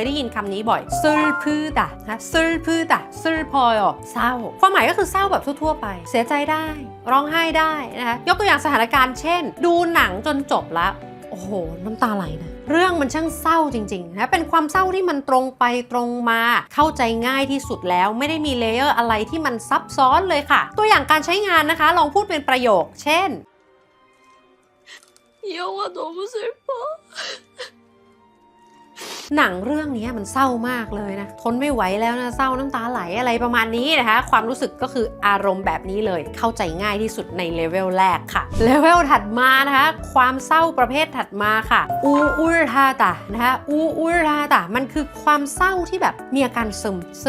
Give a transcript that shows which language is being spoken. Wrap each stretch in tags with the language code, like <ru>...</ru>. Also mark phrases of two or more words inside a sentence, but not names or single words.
<th>ได้ยินคำนี้บ่อยซึลพืดะนะซึลพืดะซึลพอยเศร้าความหมายก็คือเศร้าแบบทั่วๆไปเสียใจได้ร้องไห้ได้นะคะยกตัวอย่างสถานการณ์เช่นดูหนังจนจบแล้วโอ้โหน้ำตาไหลนะเรื่องมันช่างเศร้าจริงๆนะเป็นความเศร้าที่มันตรงไปตรงมาเข้าใจง่ายที่สุดแล้วไม่ได้มีเลเยอร์อะไรที่มันซับซ้อนเลยค่ะตัวอย่างการใช้งานนะคะลองพูดเป็นประโยคเช่น</th> <ko>이 영화 너무 슬퍼.</ko> <th>หนังเรื่องนี้มันเศร้ามากเลยนะทนไม่ไหวแล้วนะเศร้าน้ำตาไหลอะไรประมาณนี้นะคะความรู้สึกก็คืออารมณ์แบบนี้เลยเข้าใจง่ายที่สุดในเลเวลแรกค่ะเลเว ลถัดมานะคะความเศร้าประเภทถัดมาค่ะอูลทาตะนะคะอูลทาตะมันคือความเศร้าที่แบบมีอาการซึ</th>